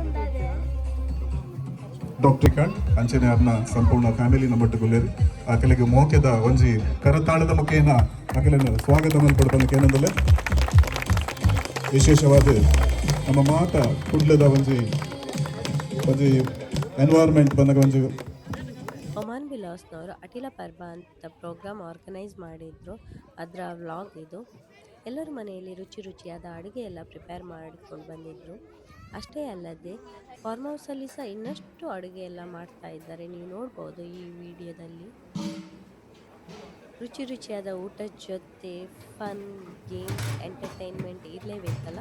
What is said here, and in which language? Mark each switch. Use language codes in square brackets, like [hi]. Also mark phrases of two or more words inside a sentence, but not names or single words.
[tcy] ಡಾಕ್ಟರ್ ಕಂಡ್ ಅಂಚನೆ ಅವ್ರನ್ನ ಸಂಪೂರ್ಣ ಫ್ಯಾಮಿಲಿ ನಮ್ಮೊಟ್ಟಿಗೊಳ್ಳೇರಿ ಆಕೆಲೆಗೆ ಮೋಕೆದ ಒಂಜಿ ಕರತಾಳದ ಮುಖೇನ ಆಕೆಲನ್ನು ಸ್ವಾಗತ ಮಲ್ಪಡ್ಬಂದಕ್ಕೆ ಏನಂದಲ್ಲ ವಿಶೇಷವಾದ ನಮ್ಮ ಮಾತ ಕುಡ್ಲದ ಒಂಜಿ ಎನ್ವೈರ್ಮೆಂಟ್ ಬಂದಾಗ ಒಂಜಿ [kn] ಒಮಾನ್ ಬಿಲಾಸ್ನವರು ಅಟಿಲ ಪರ್ಬ ಅಂತ [en] program organise [kn] ಮಾಡಿದ್ರು. ಅದರ ವ್ಲಾಗ್ ಇದು. ಎಲ್ಲರ ಮನೆಯಲ್ಲಿ ರುಚಿ ರುಚಿಯಾದ ಅಡುಗೆ ಎಲ್ಲ ಪ್ರಿಪೇರ್ ಮಾಡಿಕೊಂಡು ಬಂದಿದ್ರು. ಅಷ್ಟೇ ಅಲ್ಲದೆ ಫಾರ್ಮ್ ಹೌಸಲ್ಲಿ ಸಹ ಇನ್ನಷ್ಟು ಅಡುಗೆ ಎಲ್ಲ ಮಾಡ್ತಾ ಇದ್ದಾರೆ, ನೀವು ನೋಡ್ಬೋದು ಈ ವಿಡಿಯೋದಲ್ಲಿ. ರುಚಿ ರುಚಿಯಾದ ಊಟದ ಜೊತೆ [en] fun, games, entertainment [kn] ಇರಲೇಬೇಕಲ್ಲ.